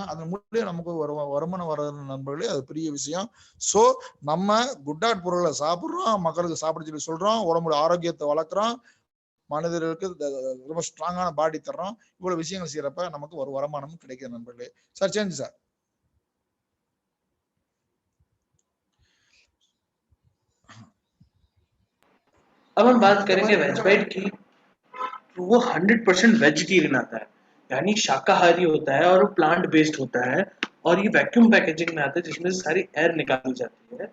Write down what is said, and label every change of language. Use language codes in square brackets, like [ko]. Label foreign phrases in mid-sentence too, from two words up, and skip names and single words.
[ta] அதன் மூலியம் நமக்கு வருமானம் வர நண்பர்களே, அது பெரிய விஷயம். சோ நம்ம குட் பொருளை சாப்பிடுறோம், மக்களுக்கு சாப்பிட சொல்லி சொல்றோம், உடம்புடைய ஆரோக்கியத்தை வளர்க்குறோம், மனிதர்களுக்கு ரொம்ப ஸ்ட்ராங்கான பாடி தர்றோம். இவ்வளவு விஷயங்கள் செய்யறப்ப நமக்கு ஒரு வருமானமும் கிடைக்குது நண்பர்களே. சார் சேஞ்ச் சார். [hi] अब हम बात [ta] இந்த [hi] करेंगे [ta] மாதிரி [hi] वेज बाइट की। तो वो 100% वेजिटेरियन आता है, यानी शाकाहारी होता है और वो [en] plant based [hi] होता है। और ये [en] vacuum packaging [hi] में आता है जिसमें से सारी एयर निकाली जाती है।